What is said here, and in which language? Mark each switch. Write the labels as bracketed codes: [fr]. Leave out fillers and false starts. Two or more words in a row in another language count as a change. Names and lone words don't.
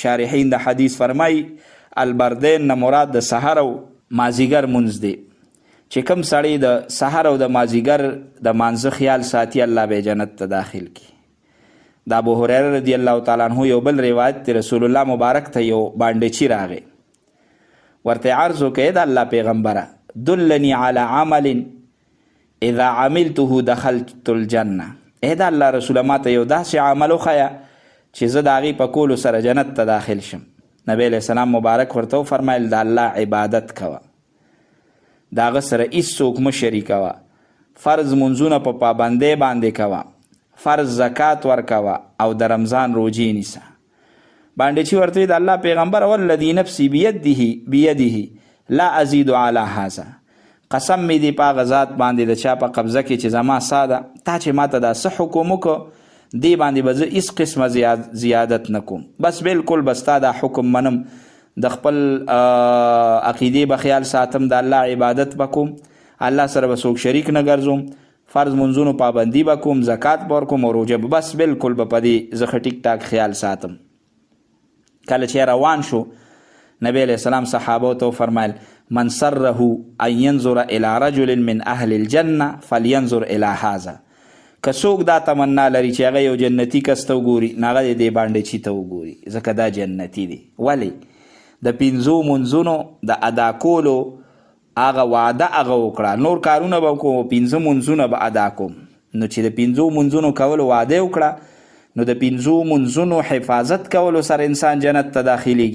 [ps] شارحین د حدیث فرمای البردین نه مراد د سحر او مازیګر مونځ دی چې کوم سړی د سحر او د مازیګر د مانځه خیال ساتي الله به جنت ته داخل کی. د ابو هریره [ar] رضی الله تعالی عنه [ps] یو بل روایت دی، رسول الله مبارک ته یو بانډچی راغی، ورته عرض وکړه د الله پیغمبره [ar] دلنی علی عمل اذا عملته دخلت الجنه، [ps] ای د الله رسوله ماته یو داسې عمل وښیه چې زه د هغې په کولو سره جنت ته داخل شم. نبی [ar] علیه السلام [ps] مبارک ورته وفرمیل د الله عبادت کوه، د هغه سره هېڅوک مه شریکوه، فرض منځونه په پابندۍ باندې کوه، فرض زکات ورکوه او د رمضان روجې نیسه. بانډچي ورته وایي د الله پیغمبر [ar] والذي نفسي بیده لا ازید علی هذا، [ps] قسم مې دی په هغه ذات باندې د چا په قبضه کې چې زما سا ده، تا چې ما ته دا څه حکم وکړه دې باندې به زه هېڅ قسمه زیادت نه کوم، بس بالکل به ستا دا حکم منم، د خپل عقیدې به خیال ساتم، د الله عبادت به کوم، الله سره به څوک شریک نه ګرځوم، فرض منځونو پابندي به کوم، زکات به ورکوم او روژه به، بس بالکل به په دې زه ښه ټیک ټاک خیال ساتم. کله چې روان شو نبی [ar] علیه السلام [ps] صحابو ته وفرمیل [ar] من سره ان ینظر الی رجل من اهل الجنه فلینظر الی هذا، [ps] که څوک دا تمنا لري چې هغه یو جنتي کس ته وګوري نو هغه دې بانډچي ته وګوري، ځکه دا جنتي دی. ولې؟ د پنځو منځونو د ادا کولو هغه وعده هغه وکړه، نور کارونه به کوم، پنځه منځونه به ادا کوم. نو چې د پنځو منځونو کولو وعده وکړه نو د پنځو منځونو حفاظت کولو سره انسان جنت ته داخلیږي.